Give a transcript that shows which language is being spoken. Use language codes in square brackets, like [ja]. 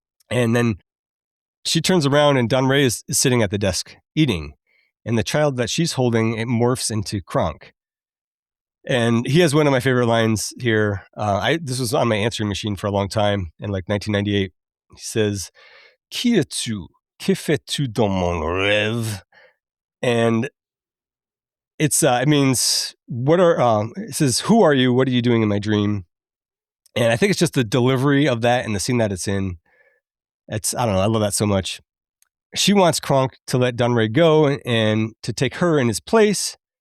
[en] And then she turns around, and Don Ray is sitting at the desk eating. And the child that she's holding, it morphs into Kronk. And he has one of my favorite lines here. This was on my answering machine for a long time in like 1998. [fr] He says, "Qui es-tu? Que fais-tu dans mon rêve?" [en] And it means, it says, "Who are you? What are you doing in my dream?" And I think it's just the delivery of that and the scene that it's in. I don't know. I love that so much. She wants Kronk to let Don Ray go and to take her in his place.